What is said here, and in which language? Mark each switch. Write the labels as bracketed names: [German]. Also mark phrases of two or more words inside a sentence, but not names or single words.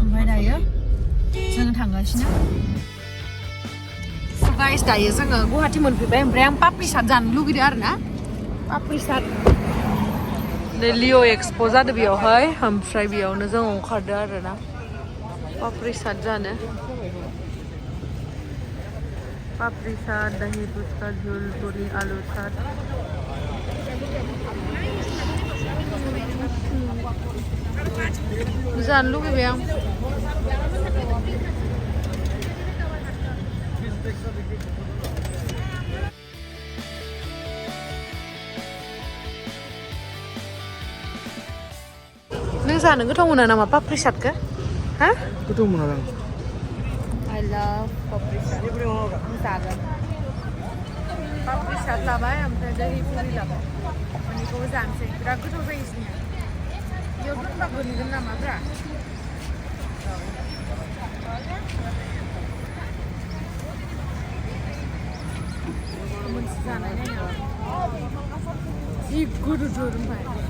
[Bodo] ओमफ्राय दायो जों थांगासिनो गाइस दायो जोङो गुवाहाटि मोनफैबाय ओमफ्राय आं पाप्रि चाट जानो लुगैदों आरोना पाप्रि चाट लिअ एक्सप' जादों बेयावहाय ओमफ्राय बेयावनो जों ओंखारदों आरोना पाप्रि चाट जानो पापड़ी चाट दही पुचका झोल पूरी आलू चाट जानो लुगैबाय आं नों जानो गोथाव मोना नामा पापड़ी चाटखौ हा गोथाव मोना आं [English] I love [Bodo] पापड़ी चाट आं जागोन पापड़ी चाट लाबाय ओमफ्राय दही पुरी लाबाय मोननैखौबो जानोसै बिराद गोथाव जायो इसनिया बेयाव दोनबा गोलैगोन नामाब्रा मोनसे जानाय नायनो जि गोदोदोर ओमफ्राय